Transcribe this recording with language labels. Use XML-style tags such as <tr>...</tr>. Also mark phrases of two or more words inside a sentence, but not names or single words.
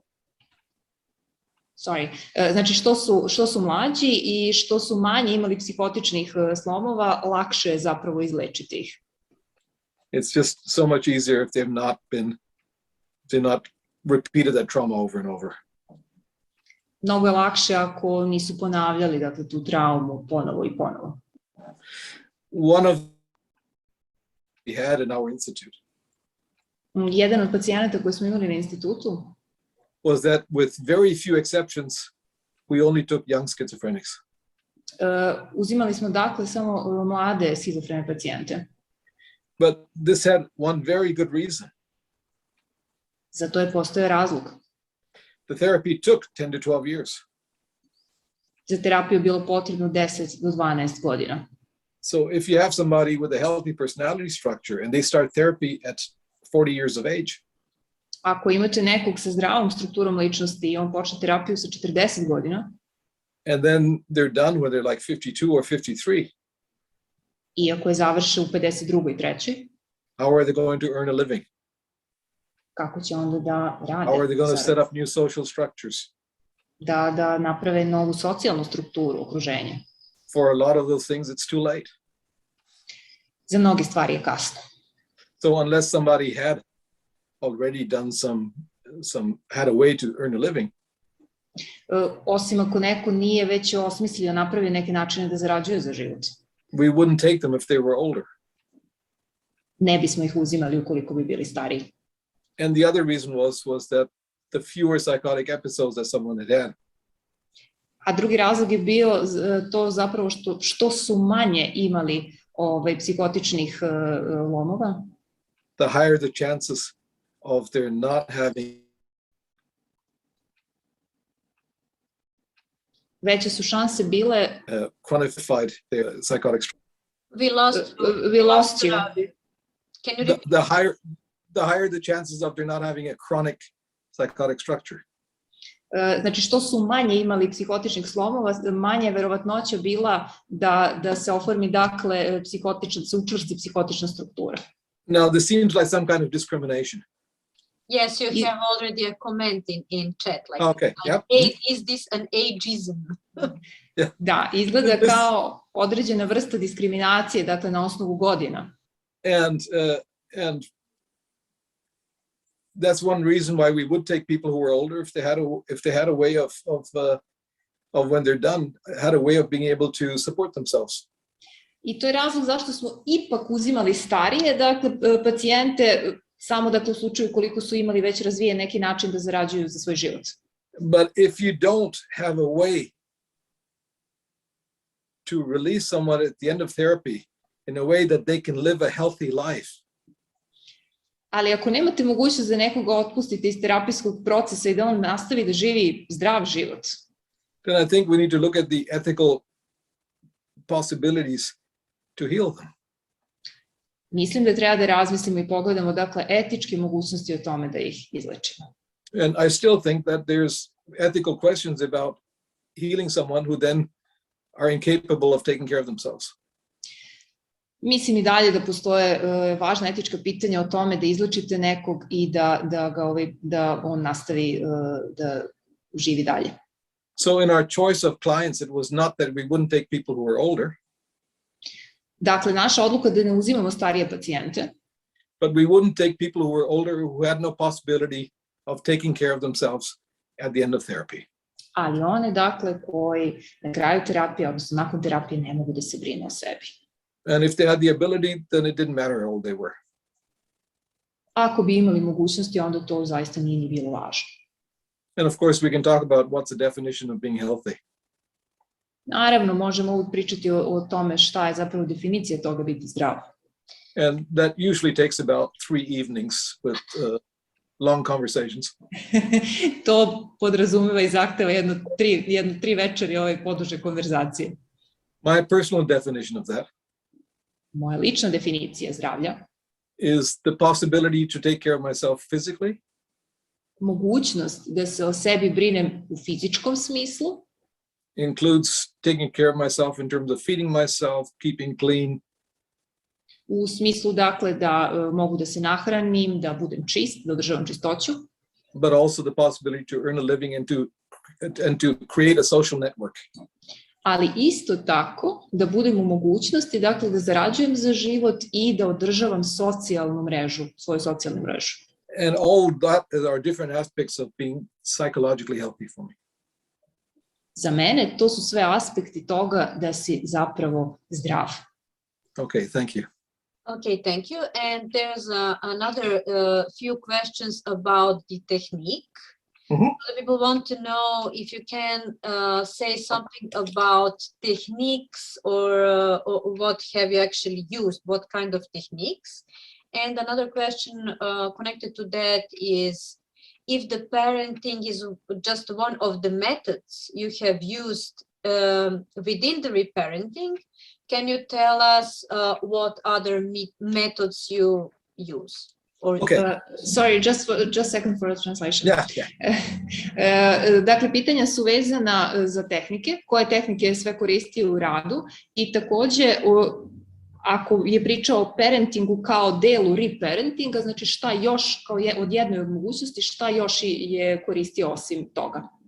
<sr>Znači, što su mlađi i što su manje imali psihotičnih slomova, lakše je zapravo izlečiti ih.</sr> <en>It's just so much easier if they've not repeated that trauma over and over.</en> <sr>Mnogo je lakše ako nisu ponavljali, dakle, tu traumu ponovo i ponovo.</sr> <en>One of we had in our institute.</en> <sr>Jedan od pacijenata koji smo imali na institutu</sr> <en>was that with very few exceptions, we only took young schizophrenics.</en> <sr>Uzimali smo dakle samo mlade schizofrene pacijente.</sr> <en>But this had one very good reason.</en> <sr>Za to je postojao razlog.</sr> <en>The therapy took 10 to 12 years.</en> <sr>Za terapiju je bilo potrebno 10 do 12 godina.</sr> <en>So if you have somebody with a healthy personality structure and they start therapy at 40 years of age,</en> <sr>ako imate nekog sa zdravom strukturom ličnosti i on počne terapiju sa 40 godina,</sr> <en>and then they're done when they're like 52 or 53,</en> <sr>i ako je završe u 52. i 3.</sr> <en>how are they going to earn a living?</en> <sr>Kako će onda da rade?</sr> <en>How are they going to set up new social structures?</en> <sr>Da naprave novu socijalnu strukturu okruženja.</sr> <en>For a lot of those things, it's too late.</en> <sr>Za mnoge stvari je kasno.</sr> <en>So unless somebody had already done had a way to earn a living,</en> <sr>osim ako neko nije već osmislio, napravio neke načine da zarađuje za život,</sr> <en>we wouldn't take them if they were older.</en> <sr>Ne bismo ih uzimali ukoliko bi bili stariji.</sr> <en>And the other reason was that the fewer psychotic episodes that someone had.</en> <sr>A drugi razlog je bio to zapravo što su manje imali psihotičnih lomova,</sr> <en>the higher the chances of their not having</en> <sr>veće su šanse bile</sr> <en>chronified their psychotic structure. We lost you. Can you repeat? The higher the chances of their not having a chronic psychotic structure.</en> <sr>Znači, što su manje imali psihotičnih slomova, manje je verovatnoća bila da se oformi, dakle, da se učvrsti psihotična struktura.</sr> <en>Now, this seems like some kind of discrimination. Yes, you have already a comment in chat. Like, okay, yep. Is this an ageism? Yeah.</en> <sr>Da, izgleda kao određena vrsta diskriminacije, dakle, na osnovu godina.</sr> <en>And that's one reason why we would take people who were older if they had a way of when they're done, had a way of being able to support themselves.</en> <sr>I to je razlog zašto smo ipak uzimali starije, dakle, pacijente, samo dakle u slučaju koliko su imali već razvijen neki način da zarađuju za svoj život.</sr> <en>But if you don't have a way to release someone at the end of therapy in a way that they can live a healthy life,</en> <sr>ali ako nemate mogućnost da nekoga otpustite iz terapijskog procesa i da on nastavi da živi zdrav život,</sr> <en>then I think we need to look at the ethical possibilities to heal them.</en> <sr>Mislim da treba da razmislimo i pogledamo, dakle, etičke mogućnosti o tome da ih izlečimo.</sr> <en>And I still think that there's ethical questions about healing someone who then are incapable of taking care of themselves.</en> <sr>Mislim i dalje da postoje važna etička pitanja o tome da izlečite nekog i da on nastavi da živi dalje.</sr> <en>So in our choice of clients, it was not that we wouldn't take people who were older.</en> <sr>Dakle, naša odluka da ne uzimamo starije pacijente.</sr> <en>But we wouldn't take people who were older who had no possibility of taking care of themselves at the end of therapy.</en> <sr>Ali one, dakle, koji na kraju terapije, odnosno nakon terapije, ne mogu da se brinu o sebi.</sr> <en>And if they had the ability, then it didn't matter how old they were.</en> <sr>Ako bi imali mogućnosti, onda to zaista nije ni bilo važno.</sr> <en>And of course, we can talk about what's the definition of being healthy.</en> <sr>Naravno, možemo uvijek pričati o tome šta je zapravo definicija toga biti zdrav.</sr> <en>And that usually takes about 3 evenings with long conversations.</en> <sr>To podrazumeva i zahteva jedno tri večeri poduže konverzacije.</sr> <en>My personal definition of that</en> <sr>Moja lična definicija zdravlja</sr> <en>is the possibility to take care of myself physically,</en> <sr>mogućnost da se o sebi brinem u fizičkom smislu,</sr> <en>includes taking care of myself in terms of feeding myself, keeping clean,</en> <sr>u smislu dakle da mogu da se nahranim, da budem čist, da održavam čistoću,</sr> <en>but also the possibility to earn a living and to create a social network.</en> <sr>ali isto tako da budem u mogućnosti dakle da zarađujem za život i da održavam socijalnu mrežu, svoju socijalnu mrežu.</sr> <en>And all that are different aspects of being psychologically healthy for me.</en> <sr>Za mene to su sve aspekti toga da si zapravo zdrav.</sr> <en>Okay, thank you. Okay, thank you. And there's another few questions about the technique. The people want to know if you can say something about techniques or what have you actually used, what kind of techniques. And another question connected to that is, if the parenting is just one of the methods you have used within the reparenting, can you tell us what other methods you use? Or, Okay. Sorry, just a second for the translation. Yeah.</en> <sr>Dakle, pitanja su vezana za tehnike, koje tehnike je sve koristio u radu i takođe ako je pričao o parentingu kao delu reparentinga, znači šta još kao od jednoj od mogućnosti, šta još je koristio osim toga?</sr>